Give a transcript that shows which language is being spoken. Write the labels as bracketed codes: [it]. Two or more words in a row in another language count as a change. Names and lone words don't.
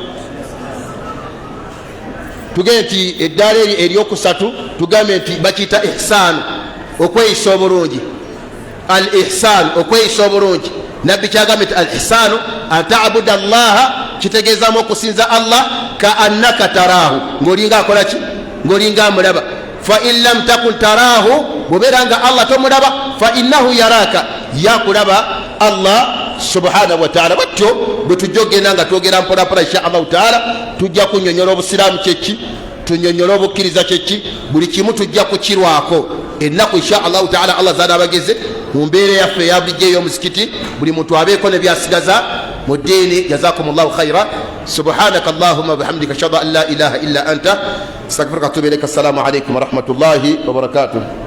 [lg] tugee nti eddaala eryokusatu tugambe nti bakiyita ihsaanu okweyisa obulungi [ar] الإحسان [lg] okweyisa obulungi nabbi kyagambe nti [ar] الإحسان أن تعبد الله [lg] kitegeezamu okusinza allah [ar] كأنك تراه [lg] ng'olinga akolaki ng'olinga amulaba [ar] فإن لم تكن تراه [lg] bwobeera nga allah tomulaba [ar] فإنه يراك [lg] yakulaba [ar] الله سبحانه وتعالى. [lg] Batyo bwe tujja okgenda nga twogera mpolampola [ar] إن شاء الله تعالى [lg] tujja kunyonyola obusiraamu kyeki, tunyonyola obukkiriza kyeki, buli kimu tujja kukirwako ennaku [ar] إن شاء الله تعالى. [lg] Allah zaana abageze mu mbeera yaffe eyabulijjo ey'omuzikiti, buli muntu abeeko ne byasigaza mu ddiini. [ar] جزاكم الله خيرا. سبحانك اللهم وبحمدك أشهد أن لا إله إلا أنت أستغفرك وأتوب إليك. السلام عليكم ورحمة الله وبركاته.